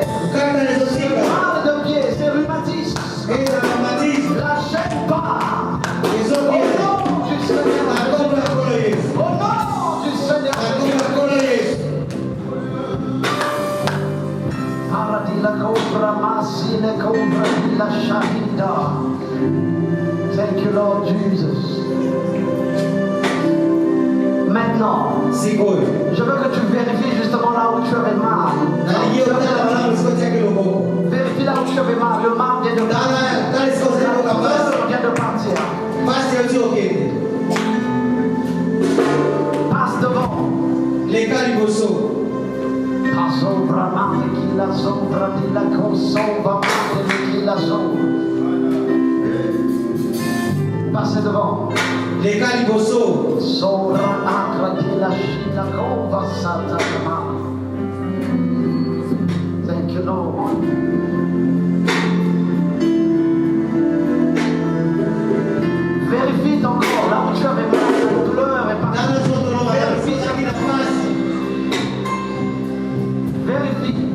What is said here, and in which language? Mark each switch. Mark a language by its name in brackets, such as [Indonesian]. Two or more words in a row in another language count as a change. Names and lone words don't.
[French] Mal de pied, c'est rhumatisme. La chaîne part. Au nom du Seigneur Jésus. Au nom du Seigneur Jésus. La cobra masile cobra la shahida. [English] Thank you, Lord Jesus. [French] Maintenant, je veux que tu vérifies justement là où tu avais mal. Vérifie là où tu avais mal. Le mal vient de partir. Vient de partir. Passe devant. Sopra mate chi la sopra di la consova mate chi la sopra. Passez devant. Les calibosso. Sopra acra di la scina cova satana. [English] Thank you, Lord. [French] Vérifie ton corps là où tu avais mal, la douleur est partie. Vérifie ce qui n'a pas. Vérifie.